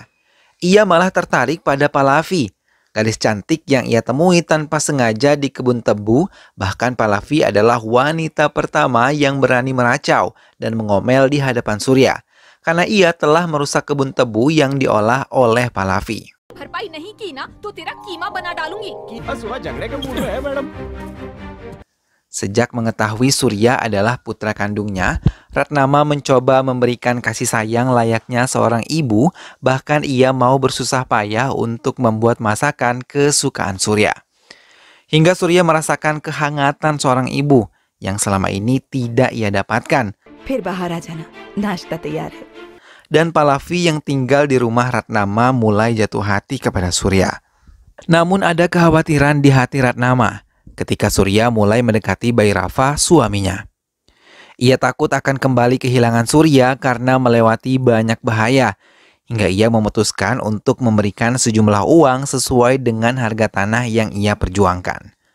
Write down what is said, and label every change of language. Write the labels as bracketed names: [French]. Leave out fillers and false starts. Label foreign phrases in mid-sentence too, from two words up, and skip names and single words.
[Indonesian] Ia malah tertarik pada Pallavi, gadis cantik yang ia temui tanpa sengaja di kebun tebu. Bahkan Pallavi adalah wanita pertama yang berani meracau dan mengomel di hadapan Surya, karena ia telah merusak kebun tebu yang diolah oleh Pallavi. [Hindi] भरपाई नहीं की ना तो तेरा कीमा बना डालूंगी। [Indonesian] Sejak mengetahui Surya adalah putra kandungnya, Ratnama mencoba memberikan kasih sayang layaknya seorang ibu. Bahkan ia mau bersusah payah untuk membuat masakan kesukaan Surya. Hingga Surya merasakan kehangatan seorang ibu yang selama ini tidak ia dapatkan. [Hindi] फिर बाहर आ जाना, नाश्ता तैयार है। [Indonesian] Dan Pallavi yang tinggal di rumah Ratnama mulai jatuh hati kepada Surya. Namun ada kekhawatiran di hati Ratnama ketika Surya mulai mendekati Bhairava, suaminya. Ia takut akan kembali kehilangan Surya karena melewati banyak bahaya, hingga ia memutuskan untuk memberikan sejumlah uang sesuai dengan harga tanah yang ia perjuangkan.